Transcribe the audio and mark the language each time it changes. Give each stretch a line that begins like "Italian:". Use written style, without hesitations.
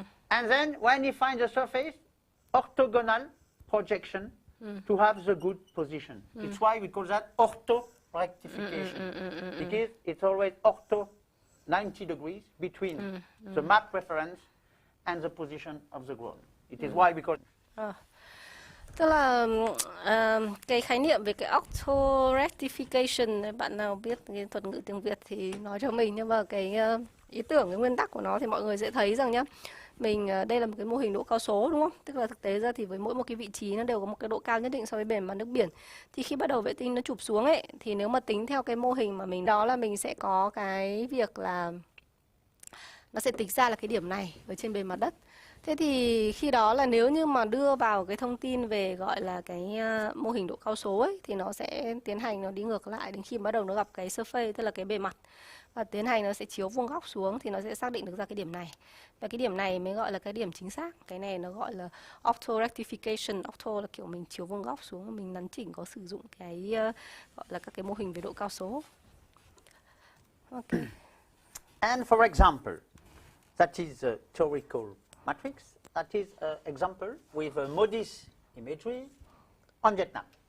English: And then when you find the surface, orthogonal projection to have the good position. It's why we call that auto-rectification, because it's always ortho 90 degrees between the map reference and the position of the ground. It is why we call
Vietnamese: Tức là cái khái niệm về cái auto-rectification, bạn nào biết cái thuật ngữ tiếng Việt thì nói cho mình, nhưng mà cái ý tưởng, cái nguyên tắc của nó thì mọi người sẽ thấy rằng nhá, mình đây là một cái mô hình độ cao số đúng không? Tức là thực tế ra thì với mỗi một cái vị trí nó đều có một cái độ cao nhất định so với bề mặt nước biển. Thì khi bắt đầu vệ tinh nó chụp xuống ấy, thì nếu mà tính theo cái mô hình mà mình đó là mình sẽ có cái việc là nó sẽ tính ra là cái điểm này ở trên bề mặt đất. Thế thì khi đó là nếu như mà đưa vào cái thông tin về gọi là cái mô hình độ cao số ấy, thì nó sẽ tiến hành nó đi ngược lại đến khi bắt đầu nó gặp cái surface, tức là cái bề mặt, và tiến hành nó sẽ chiếu vuông góc xuống thì nó sẽ xác định được ra cái điểm này. Và cái điểm này mới gọi là cái điểm chính xác. Cái này nó gọi là auto-rectification. Auto là kiểu mình chiếu vuông góc xuống, mình nắn chỉnh có sử dụng cái gọi là các cái mô hình về độ cao số.
English: Okay. And for example, that is a theoretical matrix. That is an example with a MODIS imagery on Vietnam.